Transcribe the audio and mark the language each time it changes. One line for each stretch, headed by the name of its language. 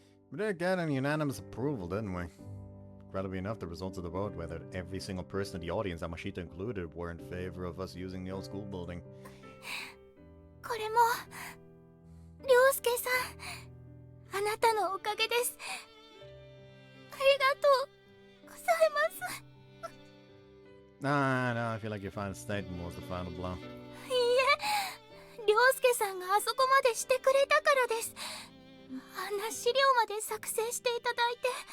English: We did get an unanimous approval, didn't we? Incredibly enough, the results of the vote, whether every single person in the audience, Amashita included, were in favor of us using the old school building.
Japanese: これも涼介さん、あなたのおかげです。ありがとうございます。
English: No, I feel like your final statement was the final blow.
Japanese: いいえ、涼介さんがあそこまでしてくれたからです。あんな資料まで作成していただいて。